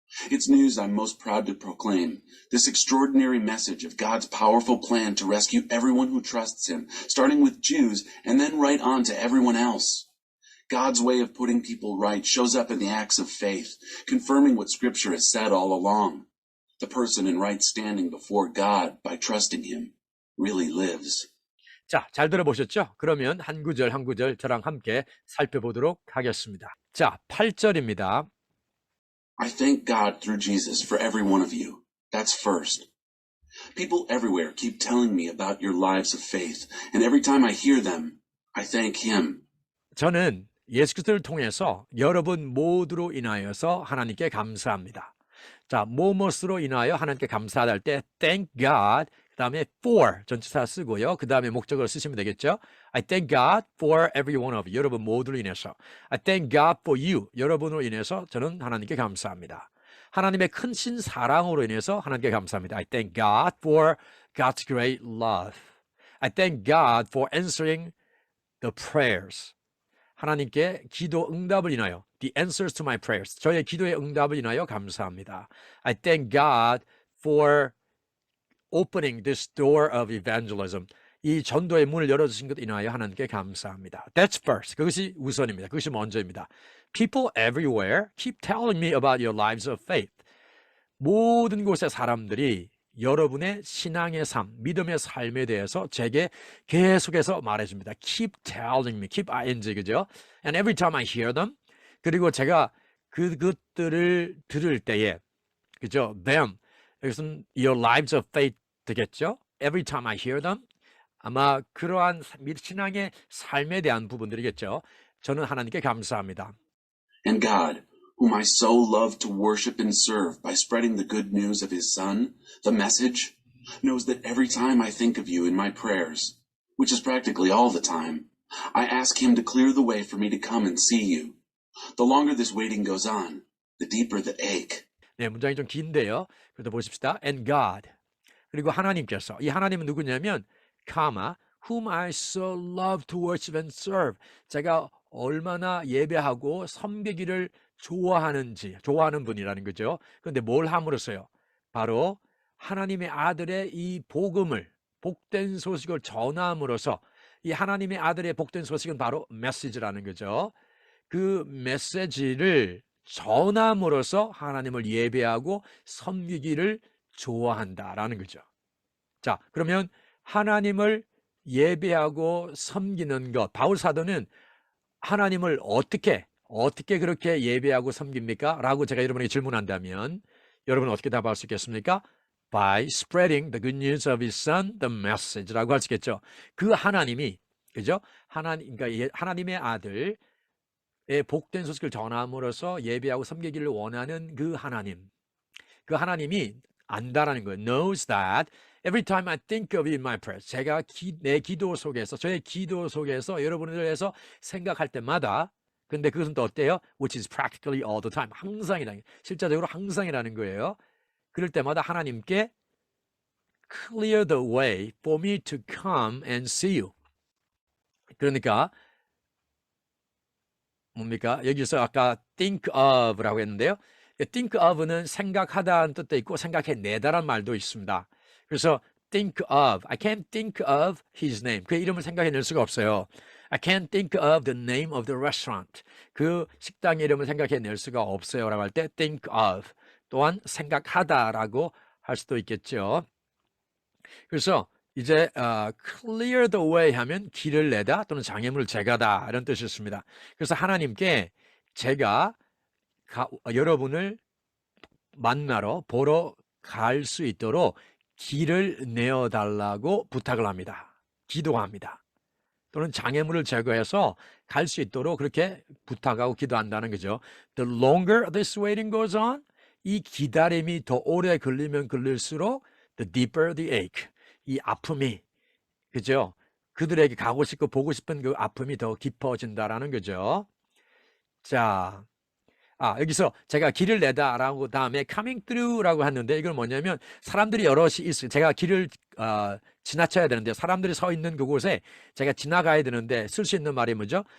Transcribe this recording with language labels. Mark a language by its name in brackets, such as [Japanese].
[English] It's news I'm most proud to proclaim, this extraordinary message of God's powerful plan to rescue everyone who trusts Him, starting with Jews and then right on to everyone else. God's way of putting people right shows up in the acts of faith, confirming what Scripture has said all along. The person in right standing before God by trusting Him really lives. [Korean] 자, 잘 들어보셨죠? 그러면 한 구절 한 구절 저랑 함께 살펴보도록 하겠습니다. 자, 8절입니다. [English] I thank God through Jesus for every one of you. That's first. People everywhere keep telling me about your lives of faith, and every time I hear them, I thank Him. [Korean] 저는 예수 그리스도를 통해서 여러분 모두로 인하여서 하나님께 감사합니다. 자, 무엇으로 인하여 하나님께 감사하다 할 때 [English] thank God, [Korean] 그 다음에 for 전치사 쓰고요. 그 다음에 목적어를 쓰시면 되겠죠. [English] I thank God for every one of you. [Korean] 여러분 모두로 인해서. [English] I thank God for you. [Korean] 여러분으로 인해서 저는 하나님께 감사합니다. 하나님의 크신 사랑으로 인해서 하나님께 감사합니다. [English] I thank God for God's great love. I thank God for answering the prayers. [Korean] 하나님께 기도 응답을 인하여 [English] the answers to my prayers. [Korean] 저의 기도의 응답을 인하여 감사합니다. [English] I thank God for opening this door of evangelism. [Korean] 이 전도의 문을 열어주신 것 인하여 하나님께 감사합니다. [English] That's first. [Korean] 그것이 우선입니다. 그것이 먼저입니다. [English] People everywhere keep telling me about your lives of faith. [Korean] 모든 곳의 사람들이 여러분의 신앙의 삶, 믿음의 삶에 대해서 제게 계속해서 말해줍니다. [English] Keep telling me, keep ing, [Korean] 그죠? [English] And every time I hear them, [Korean] 그리고 제가 그것들을 들을 때에, 그죠? [English] Them, [Korean] 여기서는 [English] your lives of faith [Korean] 되겠죠? [English] Every time I hear them, [Korean] 아마 그러한 신앙의 삶에 대한 부분들이겠죠. 저는 하나님께 감사합니다. [English] And God, whom I so love to worship and serve by spreading the good news of His Son, the message, knows that every time I think of you in my prayers, which is practically all the time, I ask Him to clear the way for me to come and see you. The longer this waiting goes on, the deeper the ache. [Korean] 네, 문장이 좀 긴데요. 그래도 보십시다. [English] And God. [Korean] 그리고 하나님께서. 이 하나님은 누구냐면, [English] whom I so love to worship and serve. [Korean] 제가 얼마나 예배하고 섬기기를 좋아하는 분이라는 거죠. 그런데 뭘 함으로써요? 바로 하나님의 아들의 이 복음을, 복된 소식을 전함으로써, 이 하나님의 아들의 복된 소식은 바로 메시지라는 거죠. 그 메시지를 전함으로써 하나님을 예배하고 섬기기를 좋아한다라는 거죠. 자, 그러면 하나님을 예배하고 섬기는 것, 바울 사도는 하나님을 어떻게 그렇게 예배하고 섬깁니까? 라고 제가 여러분에게 질문한다면 여러분은 어떻게 답할 수 있겠습니까? [English] By spreading the good news of his son, the message라고 [Korean] 할 수 있겠죠. 그 하나님이, 그죠? 그러니까 하나님의 아들의 복된 소식을 전함으로써 예배하고 섬기기를 원하는 그 하나님이 안다라는 거예요. [English] Knows that every time I think of you in my prayers. [Korean] 제가 내 기도 속에서, 저의 기도 속에서 여러분을 위해서 생각할 때마다, 근데 그것은 또 어때요? [English] Which is practically all the time. [Korean] 항상이라는, 실제적으로 항상이라는 거예요. 그럴 때마다 하나님께 [English] clear the way for me to come and see you. [Korean] 그러니까 뭡니까? 여기서 아까 think of라고 했는데요. think of는 생각하다는 뜻도 있고 생각해내다라는 말도 있습니다. 그래서 [English] think of, I can't think of his name. [Korean] 그의 이름을 생각해낼 수가 없어요. [English] I can't think of the name of the restaurant. [Korean] 그 식당의 이름을 생각해낼 수가 없어요 라고 할 때 think of, 또한 생각하다라고 할 수도 있겠죠. 그래서 이제 clear the way 하면 길을 내다 또는 장애물을 제거하다 이런 뜻이었습니다. 그래서 하나님께 제가 여러분을 만나러 보러 갈 수 있도록 길을 내어달라고 부탁을 합니다. 기도합니다. 또는 장애물을 제거해서 갈 수 있도록 그렇게 부탁하고 기도한다는 거죠. [English] The longer this waiting goes on, [Korean] 이 기다림이 더 오래 걸리면 걸릴수록 [English] the deeper the ache. [Korean] 이 아픔이, 그죠? 그들에게 가고 싶고 보고 싶은 그 아픔이 더 깊어진다라는 거죠. 자, 여기서 제가 길을 내다라고 다음에 [English] coming through [Korean] 라고 했는데 이건 뭐냐면 사람들이 여럿이 있어요. 제가 길을 지나쳐야 되는데 사람들이 서 있는 그곳에 제가 지나가야 되는데 쓸 수 있는 말이 뭐죠?